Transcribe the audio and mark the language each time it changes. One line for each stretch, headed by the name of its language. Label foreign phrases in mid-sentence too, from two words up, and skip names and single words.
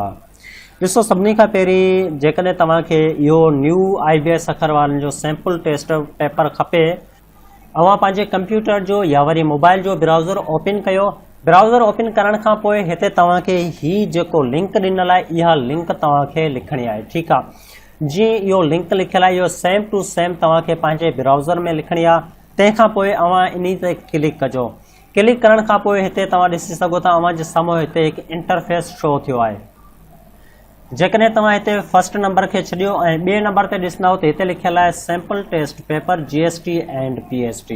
Sindhi: ॾिसो, सभिनी खां पहिरीं जेकॾहिं तव्हांखे इहो न्यू IBS सखर वारनि जो
English: sample test paper
Sindhi: खपे, अव्हां पंहिंजे कंप्यूटर जो या वरी मोबाइल जो
English: browser open
Sindhi: कयो।
English: browser open
Sindhi: करण खां पोइ हिते तव्हांखे ही जेको लिंक ॾिनल आहे, इहा लिंक तव्हांखे लिखणी आहे। ठीकु आहे, जीअं इहो लिंक लिखियलु आहे, इहो
English: same to same
Sindhi: तव्हांखे पंहिंजे ब्राउज़र में लिखणी आहे। तंहिंखां पोइ अव्हां इन ते क्लिक कजो। क्लिक करण खां पोइ हिते तव्हां ॾिसी सघो था अव्हां जे साम्हूं हिते हिकु
English: interface show
Sindhi: थियो आहे। जेकॾहिं तव्हां हिते
English: first number
Sindhi: खे छॾियो ऐं ॿिए नंबर ते ॾिसंदव त हिते लिखियलु आहे
English: sample test paper GST and PST.